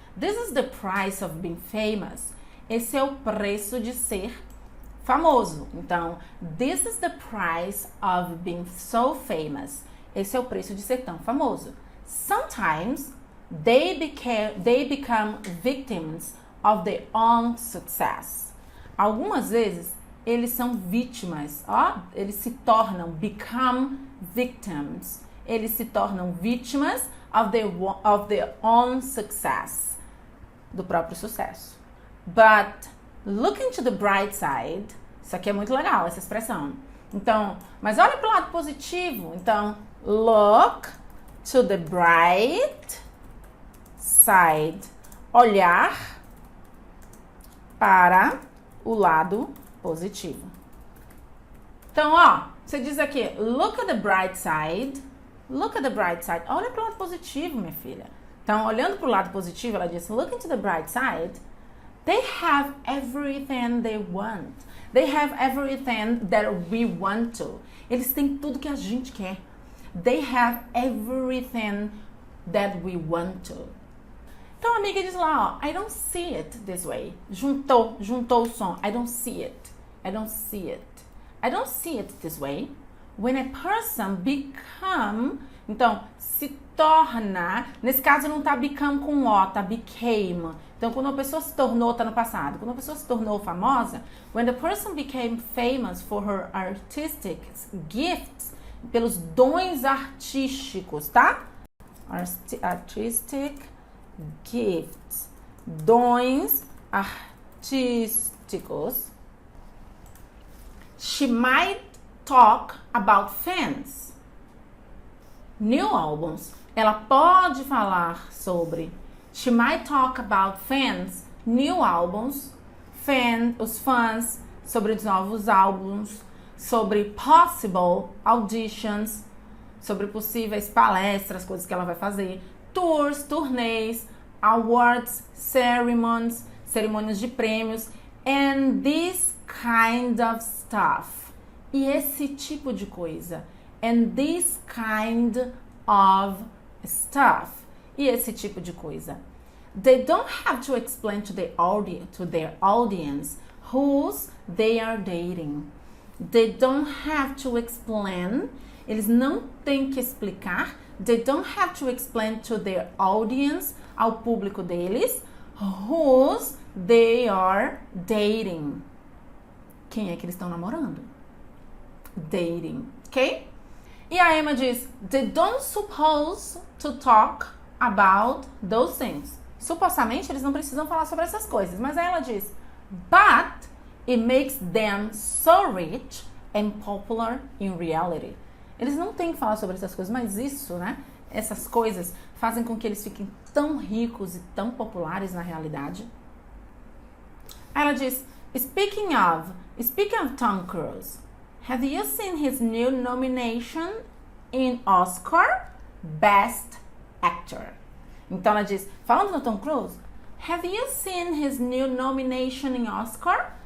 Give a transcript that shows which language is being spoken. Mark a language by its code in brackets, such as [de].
[en] This is the price of being famous. [pt] Esse é o preço de ser famoso. [en] Então, this is the price of being so famous. [pt] Esse é o preço de ser tão famoso. [en] Sometimes they become victims of their own success. [pt] Algumas vezes eles são vítimas, eles se tornam, [en] become victims. [pt] Eles se tornam vítimas [en] of their own success, [pt] do próprio sucesso. [en] But looking to the bright side, [pt] isso aqui é muito legal, essa expressão. Então, mas olha para o lado positivo. Então, [en] look to the bright side. [pt] Olhar para o lado positivo. Então, Você diz aqui, [en] look at the bright side. Look at the bright side. [pt] Olha pro lado positivo, minha filha. Então, olhando pro lado positivo, ela diz, [en] look into the bright side. They have everything they want. They have everything that we want to. [pt] Eles têm tudo que a gente quer. [en] They have everything that we want to. [pt] Então a amiga diz lá, ó, [en] I don't see it this way. [pt] Juntou o som. [en] I don't see it. I don't see it. I don't see it this way. When a person become, [pt] então, se torna, nesse caso não tá become com O, tá became. Então, quando uma pessoa se tornou, tá no passado. Quando uma pessoa se tornou famosa, [en] when the person became famous for her artistic gifts, [pt] pelos dons artísticos, tá? Artistic gifts. Dons artísticos. [en] She might talk about fans. New albums. [pt] Ela pode falar sobre. [en] She might talk about fans, new albums, [pt] os fãs, sobre os novos álbuns, sobre possible auditions, sobre possíveis palestras, coisas que ela vai fazer, tours, turnês, awards, ceremonies, cerimônias de prêmios, [en] and this kind of stuff. [pt] E esse tipo de coisa. [en] And this kind of stuff. [pt] E esse tipo de coisa. [en] They don't have to explain to their audience whose they are dating. They don't have to explain. [pt] Eles não têm que explicar. [en] They don't have to explain to their audience, [pt] ao público deles, [en] whose they are dating. [pt] Quem é que eles estão namorando? [en] Dating, ok? [pt] E a Emma diz, [en] they don't suppose to talk about those things. [pt] Supostamente, eles não precisam falar sobre essas coisas. Mas aí ela diz, [en] but it makes them so rich and popular in reality. [pt] Eles não têm que falar sobre essas coisas, mas isso, né? Essas coisas fazem com que eles fiquem tão ricos e tão populares na realidade. Aí ela diz, [en] speaking of Tom Cruise, have you seen his new nomination in Oscar Best Actor? [pt] Então ela diz, falando do Tom Cruise, [en] have you seen his new nomination in Oscar?